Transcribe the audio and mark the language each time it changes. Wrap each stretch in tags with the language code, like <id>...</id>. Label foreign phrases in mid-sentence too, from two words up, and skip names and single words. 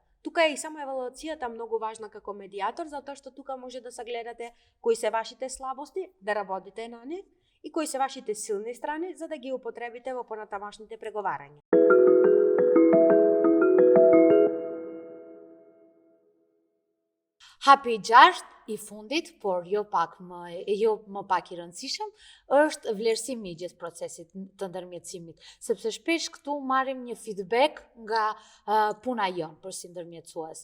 <mk>Тука е и само евалуацијата многу важна како медијатор, затоа што тука може да сагледате кои се вашите слабости, да работите на нив, и кои се вашите силни страни, за да ги употребите во понатамошните преговарања.</mk> <sq>Hapi i gjashtë i fundit, por jo më pak i rëndësishëm, është vlerësimi i gjithë procesit të ndërmjetësimit, sepse shpesh këtu marrim një feedback nga puna jonë për si ndërmjetësues.</sq>